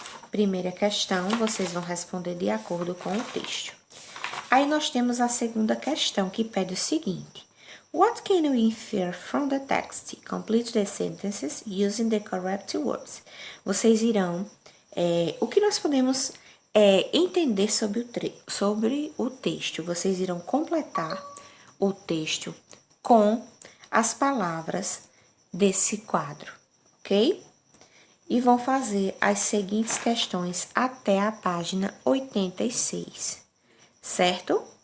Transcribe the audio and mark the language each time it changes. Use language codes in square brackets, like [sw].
[pt] Primeira questão, vocês vão responder de acordo com o texto. Aí nós temos a segunda questão, que pede o seguinte. [en] What can we infer from the text? Complete the sentences using the correct words. [pt] Vocês irão... o que nós podemos entender sobre o texto? Vocês irão completar o texto com as palavras desse quadro, ok? E vão fazer as seguintes questões até a página 86, certo?